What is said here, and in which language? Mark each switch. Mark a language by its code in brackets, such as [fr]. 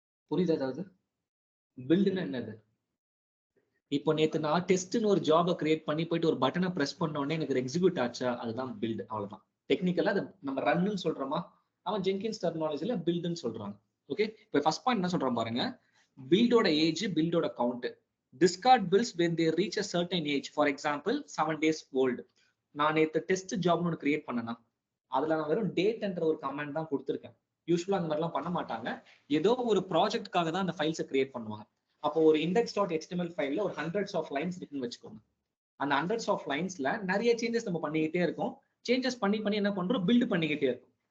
[ta] புரியுதா? ஏதாவது பில்டுன்னா என்னது? இப்போ நேத்து நான் டெஸ்ட்னு ஒரு ஜாபை கிரியேட் பண்ணி போயிட்டு ஒரு பட்டனை பிரஸ் பண்ண உடனே எனக்கு எக்ஸிக்யூட் ஆச்சா, அதுதான் பில்ட். அவ்வளவுதான். டெக்னிக்கலா அது நம்ம ரன்னு சொல்றோமா, அவன் ஜெங்கின்ஸ் டெர்மினாலஜில பில்டுன்னு சொல்றாங்க. ஓகே, இப்போ ஃபர்ஸ்ட் பாயிண்ட் என்ன சொல்றான் பாருங்க, பில்டோட age, பில்டோட count. [en] Discard builds when they reach a certain age, for example 7 days old. [ta] நான் நேத்து டெஸ்ட் ஜாப்னு ஒன்று கிரியேட் பண்ணனா, அதுல நான் வெறும் டேட்ன்ற ஒரு கமெண்ட் தான் கொடுத்துருக்கேன். யூஸ்வலா அந்த மாதிரிலாம் பண்ண மாட்டாங்க. ஏதோ ஒரு ப்ராஜெக்ட்காக தான் அந்த ஃபைல்ஸை கிரியேட் பண்ணுவாங்க. அப்போ ஒரு index.html ஃபைல்ல ஒரு ஹண்ட்ரட்ஸ் ஆஃப் லைன்ஸ் இருக்குன்னு வச்சுக்கோங்க. அந்த ஹண்ட்ரட்ஸ் ஆஃப் லைன்ஸ்ல நிறைய சேஞ்சஸ் நம்ம பண்ணிக்கிட்டே இருக்கோம். சேஞ்சஸ் பண்ணி பண்ணி என்ன பண்றோம், பில்ட் பண்ணிக்கிட்டே இருக்கும்.